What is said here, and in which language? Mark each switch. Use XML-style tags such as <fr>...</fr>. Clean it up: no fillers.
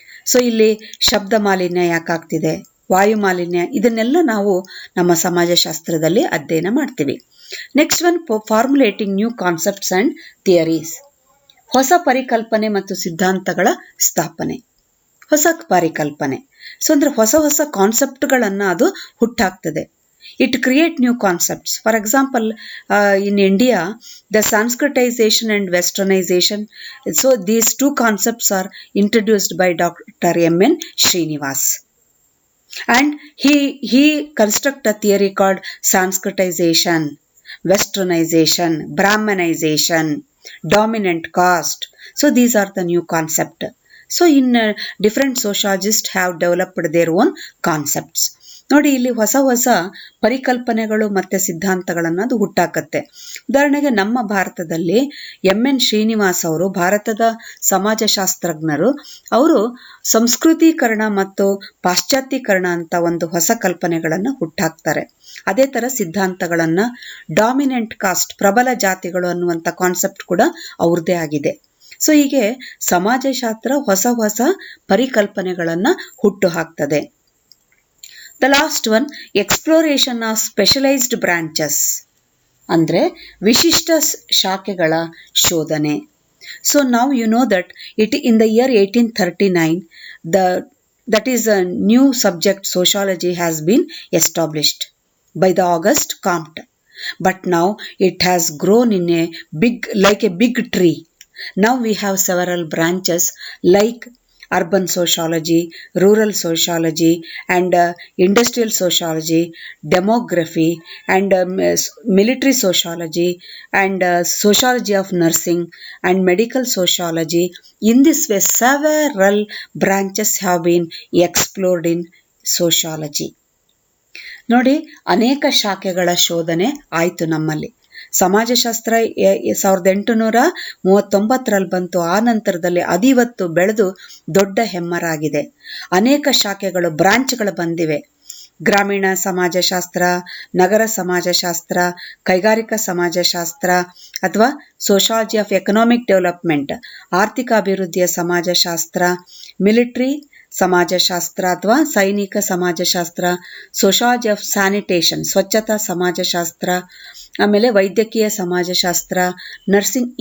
<kn>So ಇಲ್ಲಿ ಶಬ್ದ ಮಾಲಿನ್ಯ ಯಾಕಾಗ್ತಿದೆ, ವಾಯು ಮಾಲಿನ್ಯ, ಇದನ್ನೆಲ್ಲ ನಾವು ನಮ್ಮ ಸಮಾಜಶಾಸ್ತ್ರದಲ್ಲಿ ಅಧ್ಯಯನ ಮಾಡ್ತೀವಿ.</kn> <en>next one, formulating new concepts and theories,</en> <kn>ಹೊಸ ಪರಿಕಲ್ಪನೆ ಮತ್ತು ಸಿದ್ಧಾಂತಗಳ ಸ್ಥಾಪನೆ. ಹೊಸ ಪರಿಕಲ್ಪನೆ ಸೊ ಅಂದರೆ ಹೊಸ ಕಾನ್ಸೆಪ್ಟ್ಗಳನ್ನು ಅದು ಹುಟ್ಟಾಕ್ತದೆ.</kn> <en>It create new concepts. For example, in India, the Sanskritization and Westernization. So these two concepts are introduced by Dr. M.N. Srinivas. And he construct a theory called Sanskritization, Westernization, Brahmanization, dominant caste. So these are the new concept. So in different sociologists have developed their own concepts.</en> <kn>ನೋಡಿ, ಇಲ್ಲಿ ಹೊಸ ಪರಿಕಲ್ಪನೆಗಳು ಮತ್ತು ಸಿದ್ಧಾಂತಗಳನ್ನು ಅದು ಹುಟ್ಟಾಕತ್ತೆ. ಉದಾಹರಣೆಗೆ ನಮ್ಮ ಭಾರತದಲ್ಲಿ M.N. ಶ್ರೀನಿವಾಸ್ ಅವರು, ಭಾರತದ ಸಮಾಜಶಾಸ್ತ್ರಜ್ಞರು, ಅವರು ಸಂಸ್ಕೃತೀಕರಣ ಮತ್ತು ಪಾಶ್ಚಾತ್ಯೀಕರಣ ಅಂತ ಒಂದು ಹೊಸ ಕಲ್ಪನೆಗಳನ್ನು ಹುಟ್ಟಾಕ್ತಾರೆ. ಅದೇ ಥರ ಸಿದ್ಧಾಂತಗಳನ್ನು ಡಾಮಿನೆಂಟ್ ಕಾಸ್ಟ್, ಪ್ರಬಲ ಜಾತಿಗಳು ಅನ್ನುವಂಥ ಕಾನ್ಸೆಪ್ಟ್ ಕೂಡ ಅವ್ರದ್ದೇ ಆಗಿದೆ. ಸೊ ಹೀಗೆ ಸಮಾಜಶಾಸ್ತ್ರ ಹೊಸ ಪರಿಕಲ್ಪನೆಗಳನ್ನು ಹುಟ್ಟು ಹಾಕ್ತದೆ.</kn> <en>The last one, exploration of specialized branches,</en> <kn>ಅಂದರೆ ವಿಶಿಷ್ಟ ಶಾಖೆಗಳ ಶೋಧನೆ.</kn> <en>So now you know that in the year 1839, that is a new subject, sociology, has been established by the Auguste Comte. But now it has grown in like a big tree. Now we have several branches like urban sociology, rural sociology, and industrial sociology, demography, and military sociology, and sociology of nursing, and medical sociology. In this way, several branches have been explored in sociology.</en> <kn>ನೋಡಿ, ಅನೇಕ ಶಾಖೆಗಳ ಶೋಧನೆ ಆಯಿತು ನಮ್ಮಲ್ಲಿ. ಸಮಾಜಶಾಸ್ತ್ರ 1839 ಬಂತು. ಆ ನಂತರದಲ್ಲಿ ಅದಿವತ್ತು ಬೆಳೆದು ದೊಡ್ಡ ಹೆಮ್ಮರಾಗಿದೆ. ಅನೇಕ ಶಾಖೆಗಳು, ಬ್ರಾಂಚ್ಗಳು ಬಂದಿವೆ. ಗ್ರಾಮೀಣ ಸಮಾಜಶಾಸ್ತ್ರ, ನಗರ ಸಮಾಜಶಾಸ್ತ್ರ, ಕೈಗಾರಿಕಾ ಸಮಾಜಶಾಸ್ತ್ರ, ಅಥವಾ</kn> <en>sociology of economic development,</en> <kn>ಆರ್ಥಿಕ ಅಭಿವೃದ್ಧಿಯ ಸಮಾಜಶಾಸ್ತ್ರ, ಮಿಲಿಟರಿ ಸಮಾಜಶಾಸ್ತ್ರ ಅಥವಾ ಸೈನಿಕ ಸಮಾಜಶಾಸ್ತ್ರ,</kn> <en>sociology of sanitation,</en> <kn>ಸ್ವಚ್ಛತಾ ಸಮಾಜಶಾಸ್ತ್ರ, ಆಮೇಲೆ ವೈದ್ಯಕೀಯ ಸಮಾಜಶಾಸ್ತ್ರ, ನರ್ಸಿಂಗ್.</kn>